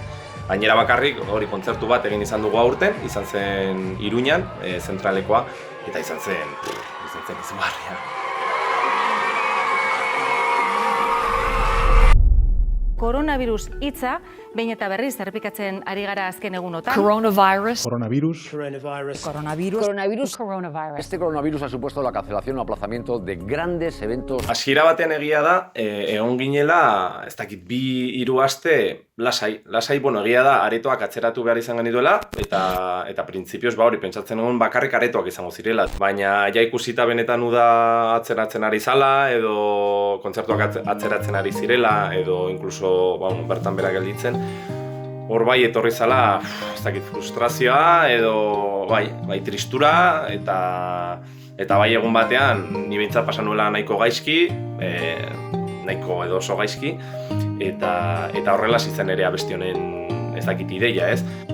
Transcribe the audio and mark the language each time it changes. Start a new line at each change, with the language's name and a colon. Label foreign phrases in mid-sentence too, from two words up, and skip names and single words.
Basque: Gainera bakarrik hori kontzertu bat egin izan dugu aurten, izan zen Iruñan, zentralekoa eta izan zen izugarria. Coronavirus hitza, behin eta berriz errepikatzen ari gara azken egunotan. Coronavirus.
Spanish: Este coronavirus ha supuesto la cancelación o aplazamiento de grandes eventos.
Basque: Hasiera batean egia da, egon ginela, ez dakit, 2-3 aste lasai, bueno, egia da, aretoak atzeratu behar izan genituela, eta printzipioz, hori, pentsatzen egon bakarrik aretoak izango zirela. Baina, ja ikusita benetan uda atzeratzen ari zala, edo kontzertuak atzeratzen ari zirela, edo inkluso bertan bera gelditzen, hor bai etorri zala, ez dakit, frustrazioa, edo bai tristura, eta bai egun batean, ni behintzat pasan nuela nahiko gaizki, nahiko edo oso gaizki, eta horrela zizen ere abesti honen ez dakit ideia, ez?